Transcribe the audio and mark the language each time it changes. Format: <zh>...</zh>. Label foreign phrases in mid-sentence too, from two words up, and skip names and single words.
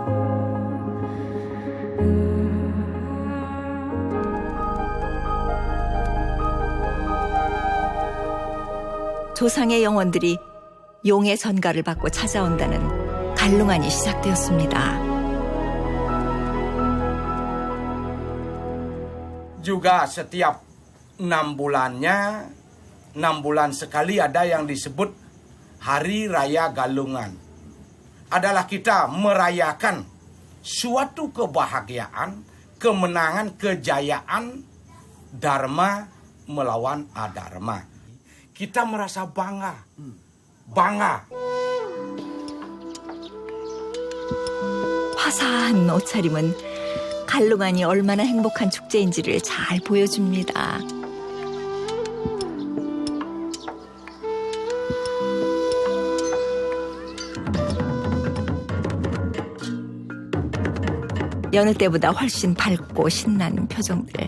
<ko>조상의 영혼들이 용의 전가를 받고 찾아온다는 갈롱안이 시작되었습니다.</ko> <id>Juga setiap 6 bulannya, 6 bulan sekali ada yang disebut Hari Raya Galungan. Adalah kita merayakan suatu kebahagiaan, kemenangan, kejayaan Dharma melawan Adharma. Kita merasa bangga.</id> <ko>화사한 옷차림은 갈롱안이 얼마나 행복한 축제인지를 잘 보여줍니다. 여느 때보다 훨씬 밝고 신난 표정들.</ko>